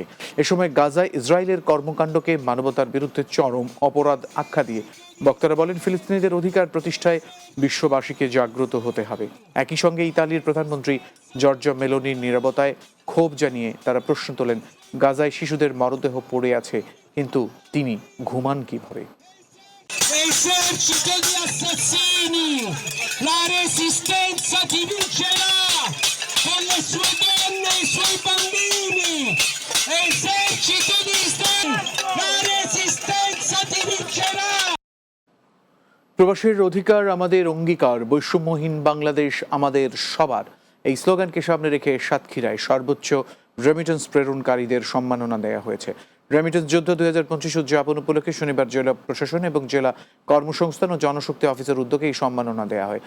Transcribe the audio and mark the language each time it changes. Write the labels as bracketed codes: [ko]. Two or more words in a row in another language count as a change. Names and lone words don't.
[bn] এ সময় গাজায় ইসরায়েলের কর্মকাণ্ডকে মানবতার বিরুদ্ধে চরম অপরাধ আখ্যা দিয়ে বক্তারা বলেন, ফিলিস্তিনিদের অধিকার প্রতিষ্ঠায় বিশ্ববাসীকে জাগ্রত হতে হবে। একই সঙ্গে ইতালির প্রধানমন্ত্রী জর্জা মেলোনির নীরবতায় ক্ষোভ জানিয়ে তারা প্রশ্ন তোলেন, গাজায় শিশুদের মরদেহ পড়ে আছে, কিন্তু তিনি ঘুমান কিভাবে? [it] L'esercito di assassini, la resistenza ti vincerà con le sue donne e i suoi bambini. Esercito di Israele, la resistenza ti vincerà. [bn] প্রবাসীর অধিকার আমাদের অঙ্গীকার, বৈষম্যহীন বাংলাদেশ আমাদের সবার, এই স্লোগানকে সামনে রেখে সাতক্ষীরায় সর্বোচ্চ রেমিটেন্স প্রেরণকারীদের সম্মাননা দেওয়া হয়েছে। রেমিটেন্স যোদ্ধা 2025 উদযাপন উপলক্ষে শনিবার জেলা প্রশাসন এবং জেলা কর্মসংস্থান ও জনশক্তি অফিসের উদ্যোগে এই সম্মাননা দেওয়া হয়।